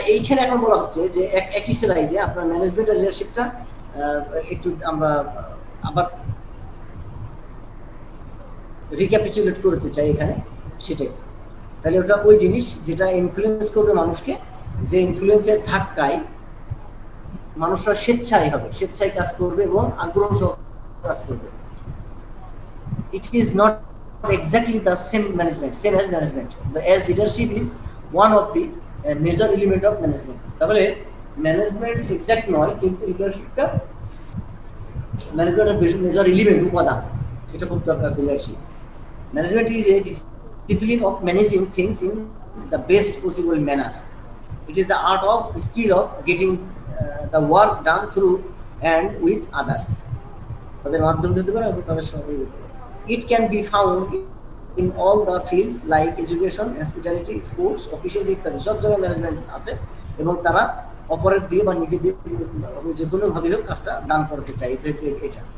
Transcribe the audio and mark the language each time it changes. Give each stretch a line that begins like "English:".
Bangla: এইখানে এখন বলা হচ্ছে যে একই স্লাইডে আপনার ম্যানেজমেন্ট আর লিডারশিপটা একটু আমরা আবার রিক্যাপিচুলেট করতে চাই এখানে, সেটাই। তাহলে ওটা ওই জিনিস যেটা ইনফ্লুয়েন্স করবে মানুষকে, যে ইনফ্লুয়েন্সের ধাক্কায় মানুষরা স্বেচ্ছায় হবে, স্বেচ্ছায় কাজ করবে এবং আগ্রহ সহ কাজ করবে।
English: It is not exactly the same as management. As leadership is one of the major element of management.
Bangla: তাহলে ম্যানেজমেন্ট এক্সাক্ট নয়, কিন্তু লিডারশিপটা ম্যানেজমেন্টের মেজর এলিমেন্ট, উপাদান। এটা খুব দরকার leadership.
English: Management is a discipline of managing things in the best possible manner. It is the art of skill of getting the work done through and with others.
Bangla: তাদের মাধ্যম দিতে পারে এবং তাদের সঙ্গে দিতে পারে।
English: It can be found in all the fields like education, hospitality, sports, offices
Bangla: ইত্যাদি সব জায়গায় ম্যানেজমেন্ট আছে, এবং তারা অপরের দিয়ে বা নিজে দিয়ে যে কোনোভাবে হোক কাজটা ডান করতে চাই, এটা।